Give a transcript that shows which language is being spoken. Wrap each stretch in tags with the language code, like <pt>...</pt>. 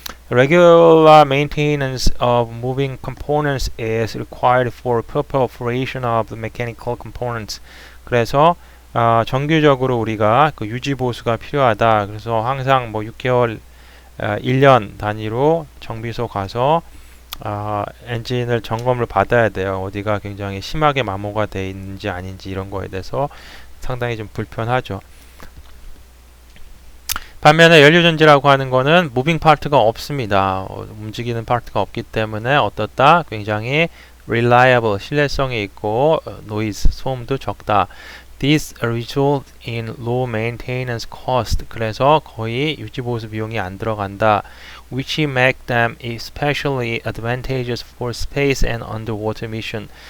<en>Regular maintenance of moving components is required for proper operation of the mechanical components.</en> <ko>그래서 정규적으로 우리가 그 유지 보수가 필요하다. 그래서 항상 뭐 6개월, 1년 단위로 정비소 가서 엔진을 점검을 받아야 돼요. 어디가 굉장히 심하게 마모가 돼 있는지 아닌지 이런 거에 대해서 상당히 좀 불편하죠. 반면에 연료전지라고 하는 거는 무빙 파트가 없습니다. 움직이는 파트가 없기 때문에 어떻다? 굉장히 reliable, 신뢰성이 있고 noise, 소음도 적다.</ko> <en>This result in low maintenance cost.</en> <ko>그래서 거의 유지보수 비용이 안 들어간다.</ko> <en>Which make them especially advantageous for space and underwater mission.</en>